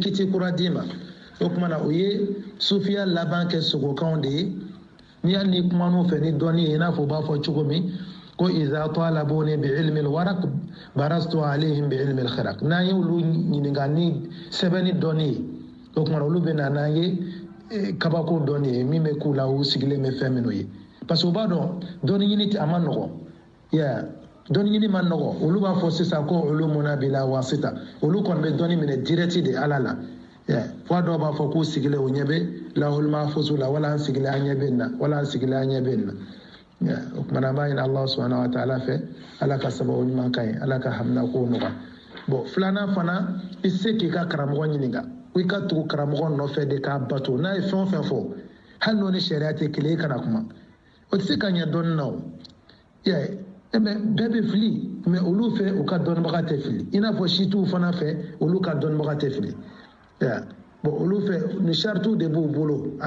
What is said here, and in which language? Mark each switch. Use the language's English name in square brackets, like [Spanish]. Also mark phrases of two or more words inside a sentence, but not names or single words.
[Bambara] kiti kura dima o kuma na o ye sufiya laban kɛ sogokan de ye ni an ni kuma no fɛ ni dɔnni ye n'a fɔ b'a fɔ cogo min ko [Arabic] إذا طالبوني بعلم الورق برزت عليهم بعلم الخرق [Bambara] n'a ye olu ɲininka ni sɛbɛnni dɔnni ye o kuma na olu bɛ na n'an ye kabako dɔnni ye min bɛ k'u la u sigilen bɛ fɛn minnu ye [French] parce que [Bambara] u b'a dɔn dɔnni ɲini a ma nɔgɔn ya dɔnni ɲini ma nɔgɔ olu b'a fɔ sisan ko [Arabic] علومنا بلا واسطة [Bambara] olu kɔni bɛ dɔnni minɛ direct de ala la fo dɔw b'a fɔ k'u sigilen o ɲɛ bɛ [Arabic] لوح محفوظ [Bambara] la wala an sigilen an ɲɛ bɛ nin na wala an sigilen an ɲɛ bɛ nin na o kumana an b'a ɲini [Arabic] الله سبحانه وتعالى [Bambara] fɛ ala ka sababu ɲuman ka ɲi ala ka hamina ko nɔgɔya bon filanan fana i se k'i ka karamɔgɔ ɲininka i ka tugu karamɔgɔ nɔfɛ de k'a bato n'a ye fɛn o fɛn fɔ hali n'o ni sariya tɛ kelen i kana kuma o tɛ se ka ɲɛ dɔnni na o mais bɛɛ bɛ fili mais olu fɛ u ka dɔnnibaga tɛ fili i n'a fɔ situw fana fɛ olu ka dɔnnibaga tɛ fili bon olu fɛ ni saritiw de b'u bolo a